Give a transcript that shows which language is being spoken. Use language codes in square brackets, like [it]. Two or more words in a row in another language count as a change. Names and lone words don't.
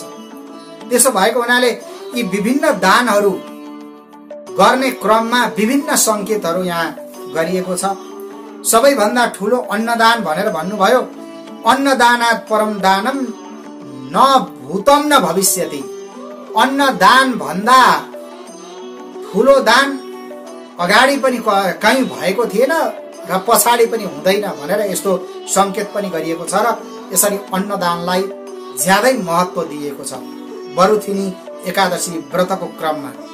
[ne] त्यसो भएको हुनाले यी विभिन्न दानहरू गर्ने क्रममा विभिन्न संकेतहरू यहाँ गरिएको छ। सबैभन्दा ठूलो अन्नदान भनेर भन्नुभयो। [sa] अन्नदानात् परम दानम न भूतम न भविष्यति। [ne] अन्नदान भन्दा ठूलो दान अगाडि पनि कहीँ भएको थिएन र पछाडि पनि हुँदैन भनेर यस्तो संकेत पनि गरिएको छ र यसरी अन्नदानलाई ज्यादै महत्व दिएको छ बरुथिनी एकादशी व्रतको क्रममा।